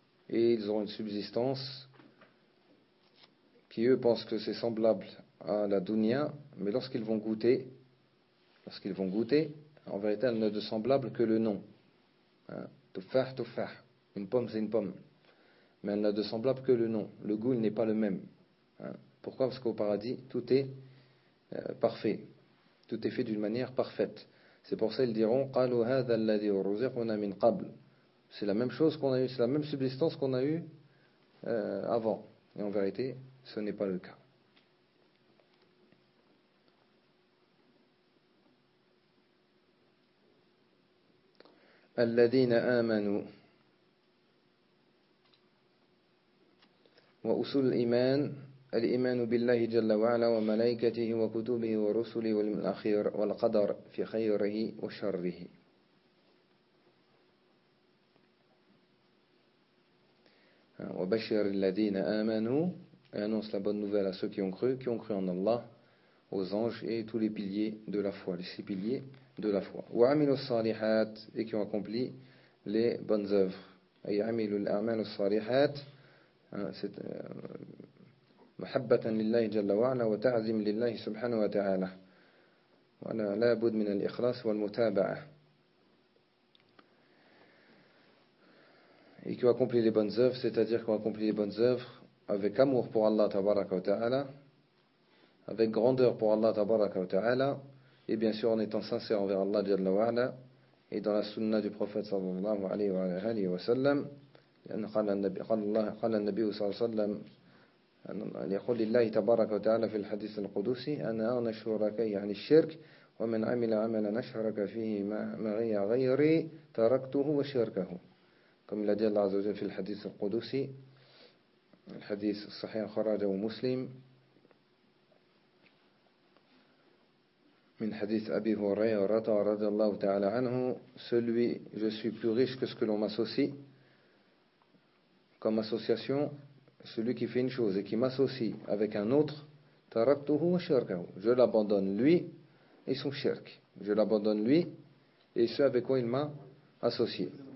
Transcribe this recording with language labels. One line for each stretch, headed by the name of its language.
French: Et ils auront une subsistance qui eux pensent que c'est semblable à la dunya, mais lorsqu'ils vont goûter, en vérité, elle n'est de semblable que le nom.
Arabic: تفاح تفاح،
French: une pomme c'est une pomme. Mais elle n'a de semblable que le nom. Le goût, il n'est pas le même. Pourquoi? Parce qu'au paradis, tout est parfait. Tout est fait d'une manière parfaite. C'est pour ça qu'ils diront
Arabic: قَالُوا هَذَا الَّذِي أُرْزِقْنَا مِنْ قَبْلُ.
French: C'est la même chose qu'on a eue, c'est la même substance qu'on a eue avant. Et en vérité, ce n'est pas le cas.
Arabic: الَّذِينَ آمَنُوا وأصول الإيمان الإيمان بالله جل وعلا وملائكته وكتبه ورسله واليوم الأخير والقدر في خيره وشره. وبشر الذين آمنوا
French: annonce la bonne nouvelle à ceux qui ont cru en Allah, aux anges et tous les piliers de la foi, les six piliers de la foi.
Arabic: وعملوا الصالحات
French: et qui ont accompli les bonnes œuvres.
Arabic: أي عملوا الأعمال الصالحات. C'est محبة لله جل وعلا وتعظيم لله سبحانه وتعالى. ولا لابد من الإخلاص والمتابعة.
French: Et qui ont accompli les bonnes œuvres, c'est-à-dire qui ont accompli les bonnes œuvres avec amour pour Allah tabaraka wa ta'ala, avec grandeur pour Allah tabaraka wa ta'ala, et bien sûr en étant sincère envers Allah جل وعلا et dans la sunna du prophète
Arabic: صلى الله عليه وعلى آله وسلم. لأن قال النبي قال الله قال النبي صلى الله عليه وسلم أن يقول لله تبارك وتعالى في الحديث القدسي أنا أغنى شركي عن الشرك ومن عمل عملا أشرك فيه معي غيري تركته وشركه كما لدي الله عز وجل في الحديث القدسي الحديث الصحيح خرجه مسلم من حديث أبي هريرة رضي الله تعالى عنه
French: celui je suis plus riche que ce que l'on m'associe comme association, celui qui fait une chose et qui m'associe avec un autre,
Arabic: taraktuhu wa shirkahu.
French: Je l'abandonne lui et son shirk. Je l'abandonne lui et ce avec quoi il m'a associé.